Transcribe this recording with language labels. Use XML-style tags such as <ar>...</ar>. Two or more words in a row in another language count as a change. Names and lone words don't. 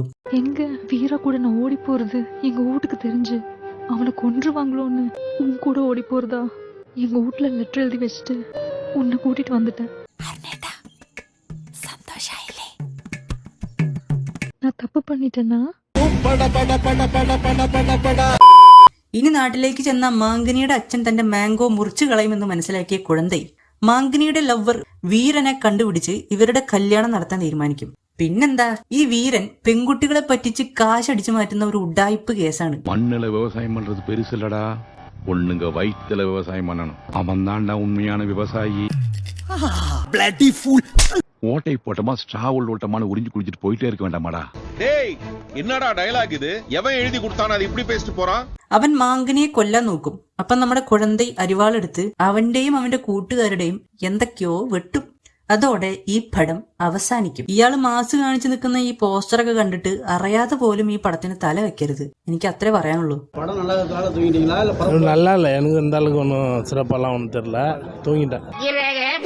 <ta>எங்க வீரா கூட நான் ஓடி போறது எங்க வீட்டுக்கு தெரிஞ்சு அவனை கொன்றுவாங்களோன்னு உன் கூட ஓடி போறதா எங்க வீட்டுல லெட்டர் எழுதி வச்சுட்டு உன்னை கூட்டிட்டு வந்துட்டேன். நான் தப்பு பண்ணிட்டேன்னா?</ta> <ml>ഇനി നാട്ടിലേക്ക് ചെന്ന മാങ്കനിയുടെ അച്ഛൻ തന്റെ മാംഗോ മുറിച്ചു കളയുമെന്ന് മനസ്സിലാക്കിയ കുഴന്തൈ മാങ്കനിയുടെ ലവർ വീരനെ കണ്ടുപിടിച്ച് ഇവരുടെ കല്യാണം നടത്താൻ തീരുമാനിക്കും. പിന്നെന്താ, ഈ വീരൻ പെൺകുട്ടികളെ പറ്റിച്ച് കാശടിച്ചു മാറ്റുന്ന ഒരു ഉഡായിപ്പ് കേസാണ്.</ml> <ta>மண்ணுல விவசாயம் பண்றது பெருசு இல்லடா, பொண்ணுங்க வயிற்றுல விவசாயம் பண்ணணும். அவன் தான்டா உண்மையான விவசாயி. ஓட்டை போட்டமா ஸ்ட்ராவல் ஓட்டமான உறிஞ்சு குடிச்சிட்டு போயிட்டே இருக்க வேண்டாமாடா. டேய், என்னடா டயலாக் இது? எவன் எழுதி கொடுத்தானே அது இப்படி பேசிட்டு போறான்?</ta> <ml>അവൻ മാങ്കനിയെ കൊല്ലാൻ നോക്കും. അപ്പൊ നമ്മുടെ കുഴന്തൈ അരിവാളെടുത്ത് അവന്റെയും അവന്റെ കൂട്ടുകാരുടെയും എന്തൊക്കെയോ വെട്ടും. അതോടെ ഈ പടം അവസാനിക്കും. ഇയാള് മാസ് കാണിച്ചു നിൽക്കുന്ന ഈ പോസ്റ്ററൊക്കെ കണ്ടിട്ട് അറിയാതെ പോലും ഈ പടത്തിന് തല വെക്കരുത്. എനിക്ക് അത്രേ പറയാനുള്ളൂ.</ml> <ta>நல்லா இல்லை, எனக்கு இந்த அளவுக்கு ஒன்றும் சிறப்பாலாம் ஒன்றும் தெரியல, தூங்கிட்டேன்.</ta>